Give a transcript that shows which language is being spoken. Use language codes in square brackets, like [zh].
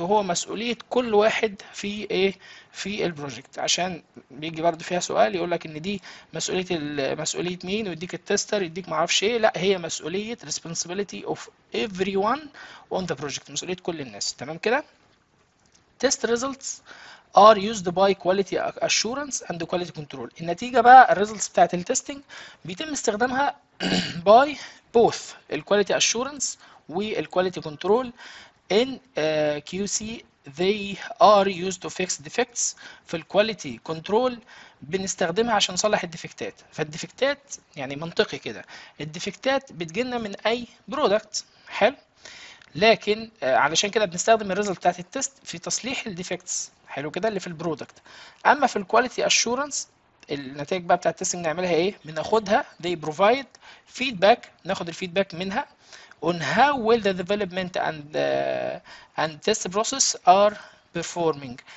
[ar] وهو مسؤولية كل واحد في ايه، في البروجكت. عشان بيجي برضه فيها سؤال يقول لك ان دي مسؤولية مين، ويديك التستر، يديك معرفش ايه. لا، هي مسؤولية [en] responsibility of everyone on the project، [ar] مسؤولية كل الناس. تمام كده. [en] test results are used by quality assurance and quality control. [ar] النتيجة بقى الريزلتس بتاعت التستنج بيتم استخدامها [en] by both quality assurance quality control in QC. they are used to fix defects. [ar] في quality control بنستخدمها عشان نصلح الديفكتات. فالديفكتات يعني منطقي كده، الديفكتات بتجيلنا من اي برودكت. حلو. لكن علشان كده بنستخدم الريزلت بتاعت التست في تصليح الديفكتس. حلو كده، اللي في البرودكت. اما في الكواليتي اشورنس النتائج بقى بتاعت التستنج نعملها ايه، بناخدها [en] they provide feedback، [ar] ناخد الفيدباك منها [en] on how well the development and test process are performing.